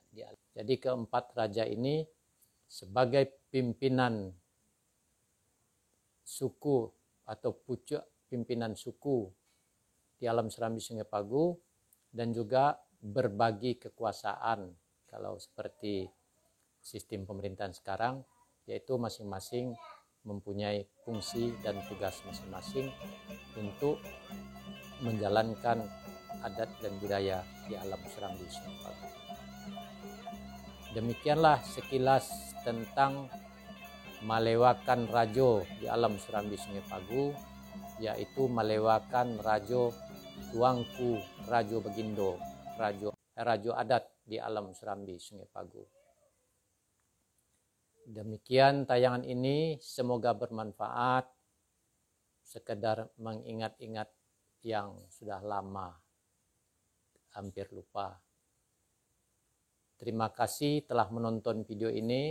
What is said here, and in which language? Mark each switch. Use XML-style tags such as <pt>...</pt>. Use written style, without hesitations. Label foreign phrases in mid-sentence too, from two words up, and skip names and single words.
<id>Jadi keempat raja ini sebagai pimpinan suku atau pucuk pimpinan suku di alam Serambi Sungai Pagu, dan juga berbagi kekuasaan kalau seperti sistem pemerintahan sekarang, yaitu masing-masing mempunyai fungsi dan tugas masing-masing untuk menjalankan adat dan budaya di alam Serambi Sungai Pagu. Demikianlah sekilas tentang melewakan rajo di alam Serambi Sungai Pagu, yaitu melewakan rajo Tuanku Rajo Bagindo, rajo adat di alam Serambi Sungai Pagu. Demikian tayangan ini, semoga bermanfaat, sekedar mengingat-ingat yang sudah lama, hampir lupa. Terima kasih telah menonton video ini.</id>